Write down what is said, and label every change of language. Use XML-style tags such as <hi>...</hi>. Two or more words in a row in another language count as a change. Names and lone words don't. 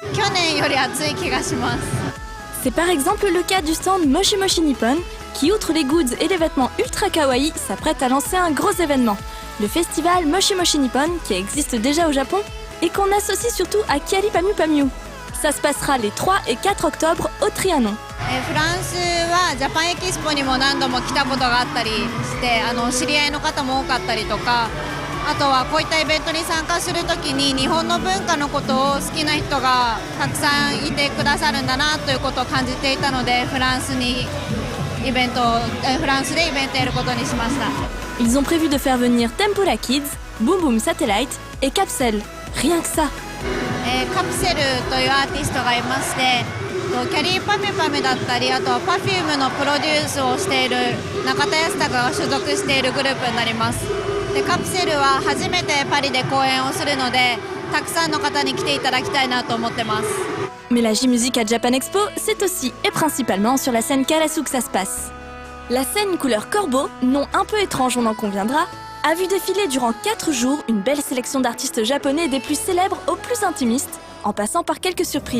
<fr>C'est par exemple le cas du stand Moshi Moshi Nippon, qui outre les goods et les vêtements ultra kawaii, s'apprête à lancer un gros événement, le festival Moshi Moshi Nippon, qui existe déjà au Japon et qu'on associe surtout à Kyari Pamyu Pamyu. Ça se passera les 3 et 4 octobre au Trianon.</fr> <ja>フランスはジャパンエキスポにも何度も来たことがあったりして知り合いの方も多かったりとか、あとはこういったイベントに参加するときに日本の文化のことを好きな人がたくさんいてくださるんだなということを感じていたのでフランスでイベントやることにしました。</ja> <fr>Ils ont prévu de faire venir Tempura Kids, Boom Boom Satellite et Capsule. Rien que ça.</fr> <ja>カプセルというアーティストがいまして、キャリーパミュパミュだったり、あとは Perfume のプロデュースをしている中田泰孝が所属しているグループになります。でカプセルは初めてパリで公演をするので、たくさんの方に来ていただきたいなと思ってます。</ja> <fr>Mais la J-Music à Japan Expo, c'est aussi et principalement sur la scène Karasu que ça se passe. La scène couleur corbeau, nom un peu étrange on en conviendra, a vu défiler durant 4 jours une belle sélection d'artistes japonais des plus célèbres aux plus intimistes, en passant par quelques surprises.</fr>